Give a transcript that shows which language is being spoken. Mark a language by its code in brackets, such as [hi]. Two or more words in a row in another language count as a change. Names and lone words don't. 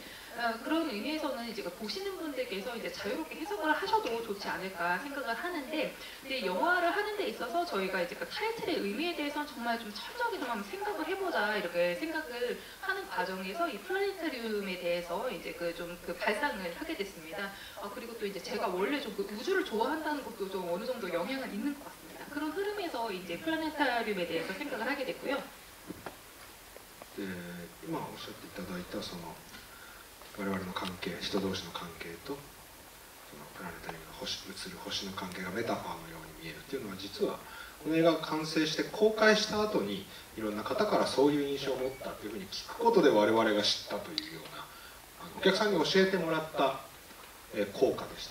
[ko] 그런 의미에서는 이제 보시는 분들께서 이제 자유롭게 해석을 하셔도 좋지 않을까 생각을 하는데, 근데 영화를 하는 데 있어서 저희가 이제 그 타이틀의 의미에 대해서는 정말 좀 철저하게 좀 한번 생각을 해보자 이렇게 생각을 하는 과정에서 이 플라네타리움에 대해서 이제 그 좀 그 발상을 하게 됐습니다. 그리고 또 이제 제가 원래 좀 그 우주를 좋아한다는 것도 좀 어느 정도 영향은 있는 것 같습니다. 그런 흐름에서 이제 플라네타리움에 대해서 생각을 하게 됐고요. [ja] 今おっしゃっていただいたその我々の関係、人同士の関係とそのプラネタリウムの映る星の関係がメタファーのように見えるっていうのは、実はこの映画が完成して公開した後にいろんな方からそういう印象を持ったというふうに聞くことで我々が知ったというような、お客さんに教えてもらった効果でした。